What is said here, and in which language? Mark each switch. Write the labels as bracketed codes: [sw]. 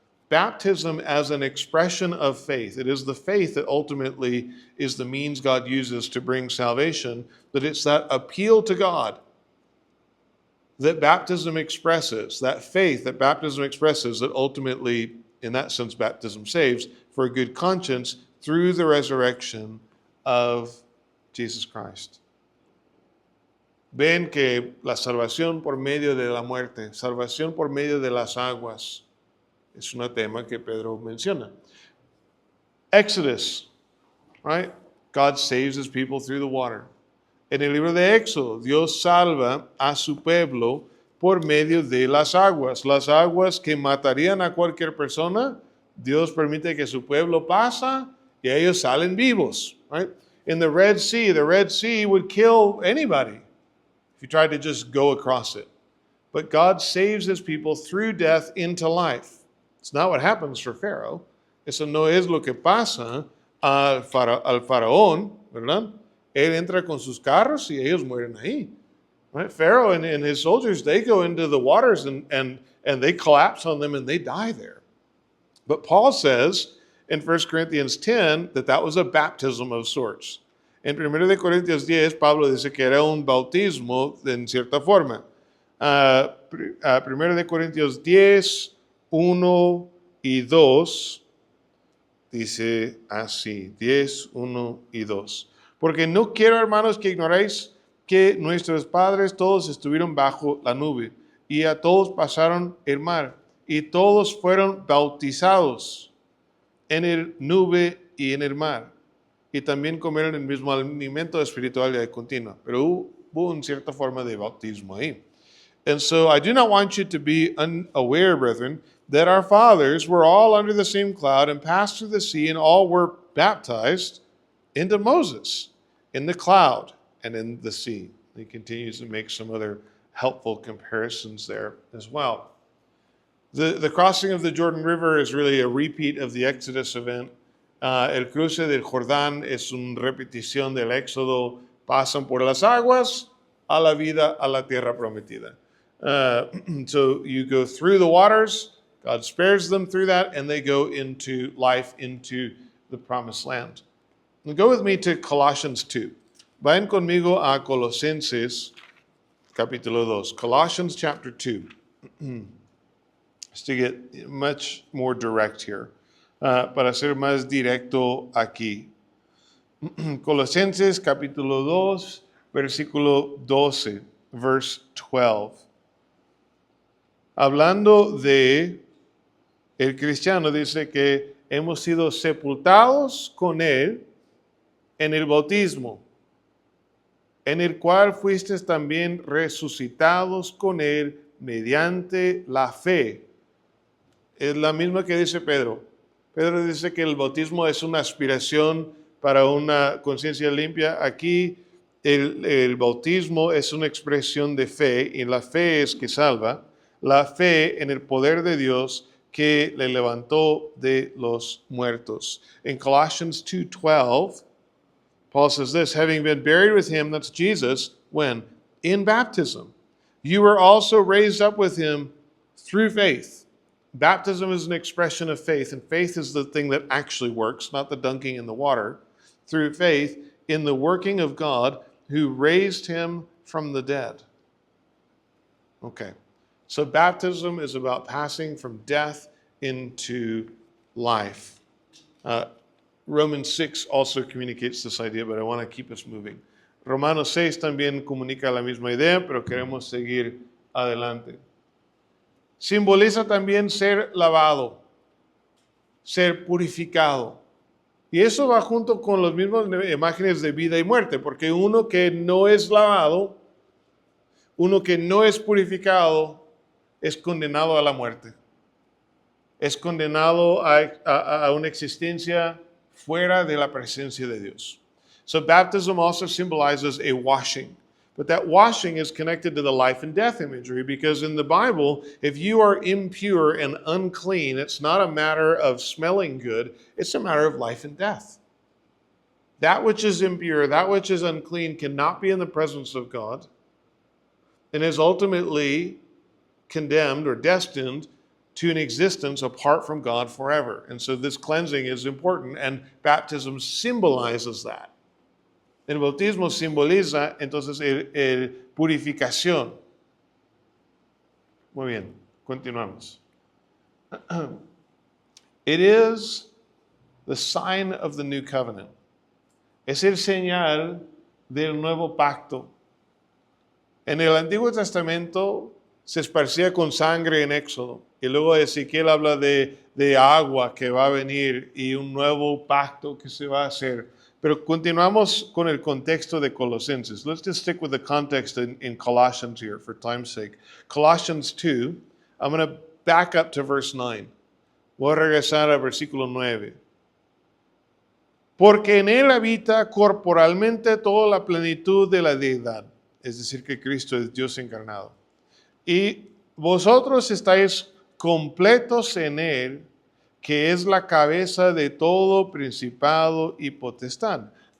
[en] Baptism as an expression of faith. It is the faith that ultimately is the means God uses to bring salvation, but it's that appeal to God that baptism expresses, that faith that baptism expresses, that ultimately, in that sense, baptism saves for a good conscience through the resurrection of Jesus Christ. [es] Ven que la salvación por medio de la muerte, salvación por medio de las aguas, es un tema que Pedro menciona. [en] Exodus, right? God saves his people through the water. [es] En el libro de Éxodo, Dios salva a su pueblo por medio de las aguas. Las aguas que matarían a cualquier persona, Dios permite que su pueblo pasa y ellos salen vivos, [en] right? In the Red Sea would kill anybody if you tried to just go across it. But God saves his people through death into life. It's not what happens for Pharaoh. [es] Eso no es lo que pasa al faraón, ¿verdad? Él entra con sus carros y ellos mueren ahí. [en] Right? Pharaoh and his soldiers, they go into the waters and they collapse on them and they die there. But Paul says in 1 Corinthians 10 that was a baptism of sorts. [es] En 1 Corintios 10, Pablo dice que era un bautismo en cierta forma. 1 Corintios 10, 1 y 2, dice así, 10, 1 y 2. Porque no quiero, hermanos, que ignoréis que nuestros padres todos estuvieron bajo la nube, y a todos pasaron el mar, y todos fueron bautizados en el nube y en el mar, y también comieron el mismo alimento espiritual y continuo. Pero hubo una cierta forma de bautismo ahí. [en] And so I do not want you to be unaware, brethren, that our fathers were all under the same cloud and passed through the sea, and all were baptized into Moses in the cloud and in the sea. He continues to make some other helpful comparisons there as well. The crossing of the Jordan River is really a repeat of the Exodus event. [es] El cruce del Jordán es una repetición del Éxodo. Pasan por las aguas a la vida, a la tierra prometida. [en] So you go through the waters, God spares them through that, and they go into life, into the promised land. Now go with me to Colossians 2. [es] Vayan conmigo a Colosenses capítulo 2. [en] Colossians chapter 2. Just to get much more direct here. [es] Para ser más directo aquí. Colosenses capítulo 2, versículo 12, [en] verse 12. [es] Hablando de el cristiano, dice que hemos sido sepultados con él en el bautismo. en el cual fuisteis también resucitados con él mediante la fe. Es la misma que dice Pedro. Pedro dice que el bautismo es una aspiración para una conciencia limpia. Aquí el bautismo es una expresión de fe y la fe es que salva. La fe en el poder de Dios que le levantó de los muertos. [en] In Colossians 2:12, Paul says this, having been buried with him, that's Jesus, when? In baptism. You were also raised up with him through faith. Baptism is an expression of faith, and faith is the thing that actually works, not the dunking in the water. Through faith in the working of God who raised him from the dead. Okay, so baptism is about passing from death into life. Romans 6 also communicates this idea, but I want to keep us moving. [es] Romanos 6 también comunica la misma idea, pero queremos seguir adelante. Simboliza también ser lavado, ser purificado. Y eso va junto con las mismas imágenes de vida y muerte, porque uno que no es lavado, uno que no es purificado, es condenado a la muerte. Es condenado a una existencia fuera de la presencia de Dios. [en] So baptism also symbolizes a washing. But that washing is connected to the life and death imagery, because in the Bible, if you are impure and unclean, it's not a matter of smelling good, it's a matter of life and death. That which is impure, that which is unclean cannot be in the presence of God and is ultimately condemned or destined to an existence apart from God forever. And so this cleansing is important, and baptism symbolizes that. [es] El bautismo simboliza entonces el purificación. Muy bien, continuamos. [en] It is the sign of the new covenant. [es] Es el señal del nuevo pacto. En el Antiguo Testamento se esparcía con sangre en Éxodo. Y luego Ezequiel habla de agua que va a venir y un nuevo pacto que se va a hacer. Pero continuamos con el contexto de Colosenses. [en] Let's just stick with the context in Colossians here for time's sake. Colossians 2, I'm going to back up to verse 9. [es] Voy a regresar al versículo 9. Porque en él habita corporalmente toda la plenitud de la deidad. Es decir, que Cristo es Dios encarnado. Y vosotros estáis completos en él, que es la cabeza de todo principado y potestad.